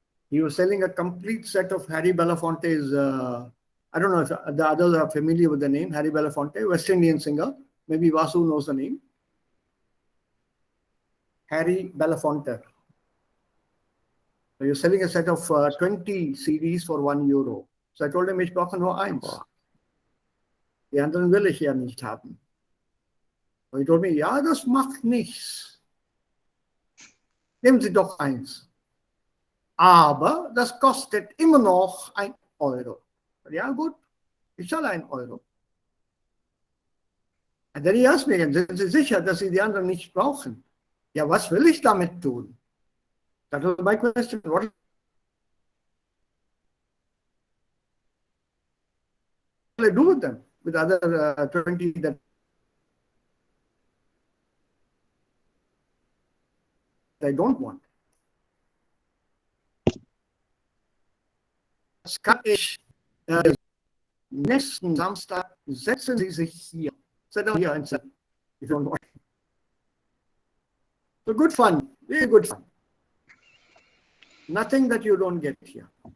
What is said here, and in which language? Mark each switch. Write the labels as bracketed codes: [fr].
[en] He was selling a complete set of Harry Belafonte's, I don't know if the others are familiar with the name, Harry Belafonte, West Indian singer. Maybe Vasu knows the name. Harry Belafonte. So you're selling a set of 20 CDs for €1. So I told him, [de] ich brauche nur eins. Die anderen will ich ja nicht haben. Und [en] he told me, [de] ja, das macht nichts. Nehmen Sie doch eins. Aber das kostet immer noch €1. Ja, gut, ich zahle €1. [en] And then he asked me again, [de] sind Sie sicher, dass Sie die anderen nicht brauchen? Ja, was will ich damit tun? [en] That was my question. What I do with them? With other 20 that I don't want. [de] Scottish nächsten Samstag setzen Sie sich hier. [en] Sit down here and sit. You don't want. So good fun, very good fun. Nothing that you don't get here.